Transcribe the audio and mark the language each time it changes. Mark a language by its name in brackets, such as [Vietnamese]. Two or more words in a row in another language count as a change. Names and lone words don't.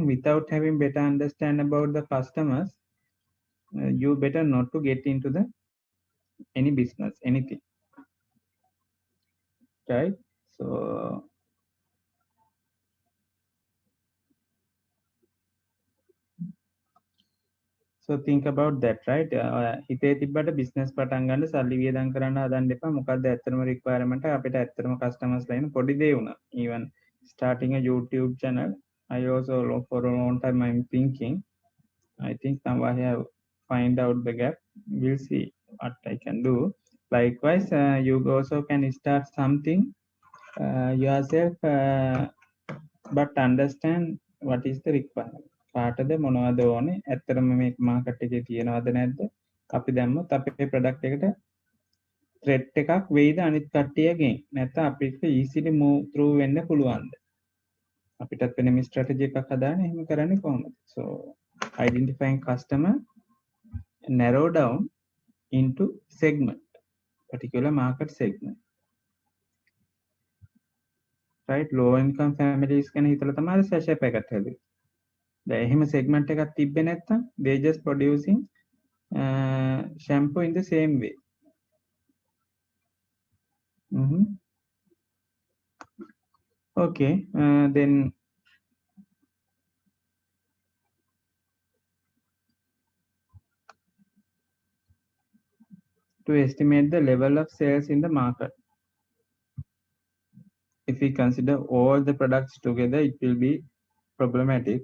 [English] Without having better understand about the customers, you better not to get into the any business, anything, right? So think about that, right? [Sinhala] හිතේ තිබ්බට business පටන් ගන්න සල්ලි වියදම් කරන්න හදන්න එපා. මොකද්ද ඇත්තටම requirement අපිට ඇත්තටම customers ලා ඉන්න පොඩි දේ වුණා. [English] Even starting a YouTube channel, I also for a long time I'm thinking, I think now I have find out the gap. We'll see what I can do. Likewise, you also can start something yourself, but understand what is the requirement. [Sinhala] කාටද මොනවද ඕනේ, ඇත්තටම මේ මාකට් එකේ තියෙනවද නැද්ද, අපි දැම්මොත් අපේ ප්‍රොඩක්ට් එකට ත්‍රෙට් එකක් වෙයිද අනිත් කට්ටියගෙන්, නැත්නම් අපිට [English] easily move through [Sinhala] වෙන්න පුළුවන්ද, අපිටත් වෙන මේ ස්ට්‍රැටජි එකක් හදාගෙන එහෙම කරන්නේ කොහොමද? [English] So identifying customer, narrow down into segment, particular market segment, right? Low income families [Sinhala] ගැන හිතලා තමයි [English] sachet packet [Sinhala] හැදුවේ. දැන් එහෙම segment එකක් තිබ්බේ නැත්නම් [English] they just producing shampoo in the same way. Okay, then to estimate the level of sales in the market, if we consider all the products together, it will be problematic.